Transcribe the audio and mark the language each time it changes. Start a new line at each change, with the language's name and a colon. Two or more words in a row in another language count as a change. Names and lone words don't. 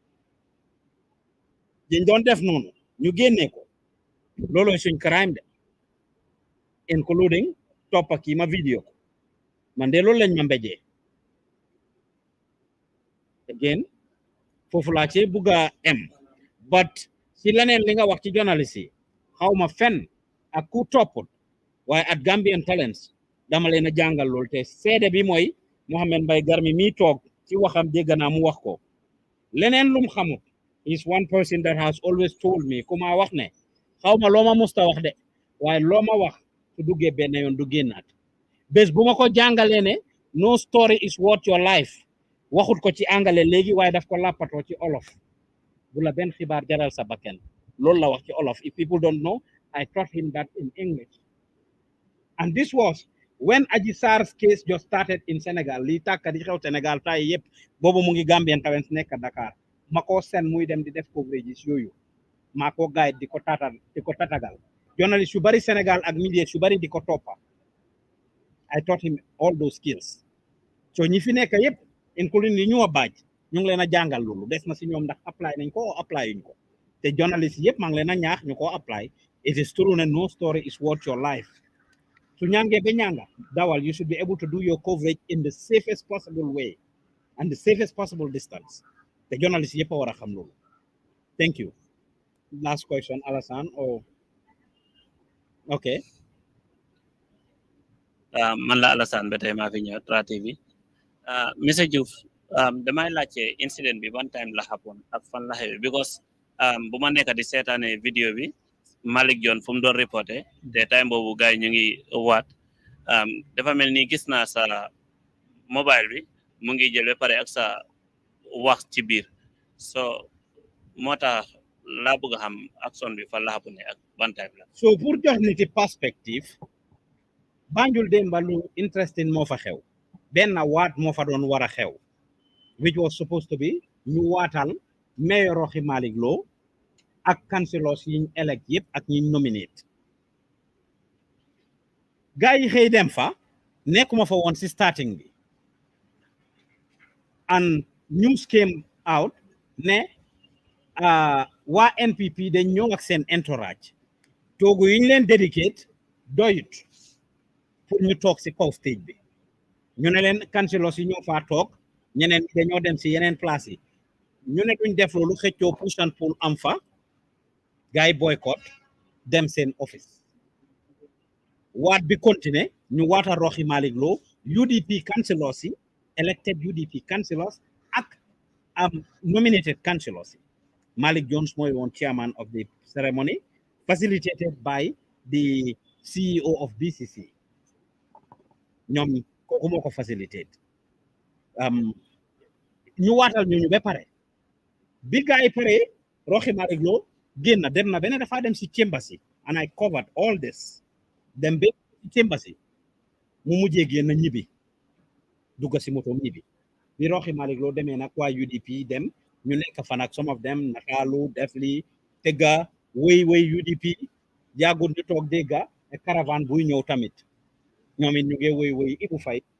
Wolof: dañ doon def noonu ñu génnee ko looloy suñ crime de including toppa kii ma vidéo ko man de loolu lañ ma mbéjee again foofu laa ci bugga but si leneen li nga wax ci journaliste yi xaw ma fen ak ku topput waaye at Gambian Talents dama leen a jàngal loolu te seede bi mooy Mohamed Mbaye Garmi mi toog ci waxam dégg naa mu wax ko leneen lum xamut
English: is one person that has always told me
Wolof: ku ma wax ne xaw ma loo ma musta wax de waaye loo ma wax su duggee benn yoon du génnaat bés bu ma ko jàngalee ne
English: no story is worth your life
Wolof: waxut ko ci angale léegi waaye daf ko làppatoo ci olof bu la benn xibaar jaral sa bakken loolu la wax ci olof.
English: If people don't know, I taught him that in English. And this was when Adji Sarr's case just started in Senegal.
Wolof: Li tàkka di xew Senegal tay yëpp boobu mu ngi Gambian Talents nekk Dakar ma ko sen muy dem di def coverage yooyu maa ko guide di ko tatagal journalist yu bari Senegal ak media yu bari di ko toppa.
English: I taught him all those skills.
Wolof: So ñi fi nekk yëpp including li ñu baaj ñu ngi leen a jàngal loolu des na si ñoom ndax apply nañ ko apply yuñ ko te journalist yëpp maa ngi leen a ñaax ñu ko apply.
English: It is true that no story is worth your life. So
Wolof: ñange be ñanga dawal,
English: you should be able to do your coverage in the safest possible way and the safest possible distance. The journalist
Wolof: yëpp a war a xam loolu.
English: Thank you. Last question, Alassane. Or okay.
Wolof: Man la Alassane ba tey maa fi ñëw Tra TV. Mr. Joof, damay laajte incident bi
English: one time
Wolof: la happen ak fan la xew because bu ma nekk di seetaane vidéo bi Malick John fu mu doon reporté te time boobu gars yi ñu ngi waat dafa mel ni gis naa sa mobile bi mu ngi jël ba pare ak sa wax ci biir so moo tax laa bëgg a xam action bi fan la happen ak
English: one time
Wolof: la. So pour jox nit ci perspective Banjul démba lu interesting moo fa xew benn waat moo fa doon war a xew
English: which was supposed to be
Wolof: ñu waatal mayor Rohey Malick Lowe ak councillors yiñ elect yëpp ak ñiñ nominate gars yi xëy dem fa nekkuma fa woon si starting bi
English: and news came out
Wolof: ne waa NPP dañ ñëw ak seen entourage toogu yiñ leen dedicate doyut pour ñu toog si kaw stage bi ñu ne leen councillors yi ñoo faa toog ñeneen dañoo dem si yeneen place yi ñu ne duñ def loolu xëccoo
English: push and pull
Wolof: am fa gars boycott dem seen office waat bi continuer ñu waata Rohey Malick Lowe UDP councillors yi
English: elected UDP councillors
Wolof: ak
English: nominated councillors
Wolof: yi Malick Jones mooy woon
English: chairman of the ceremony facilitated by the CEO of BCC
Wolof: ñoom kooku moo ko facilitate ñu waatal ñu ba pare bi gars yi pare Rohey Malick Lowe génn dem na beneen dafa dem si chambers yi
English: and I covered all this
Wolof: dem ba si chambers yi mu mujjee génn ñibbi dugga si moto ñibbi bi Rohey Malick Lowe demee nag waa UDP dem ñu nekk fan ak
English: some of them
Wolof: nataalu def li tëgga wéy UDP jaagut ñu toog dégga caravane buy ñëw tamit ñoom it ñu ngi wéy Ibu Fay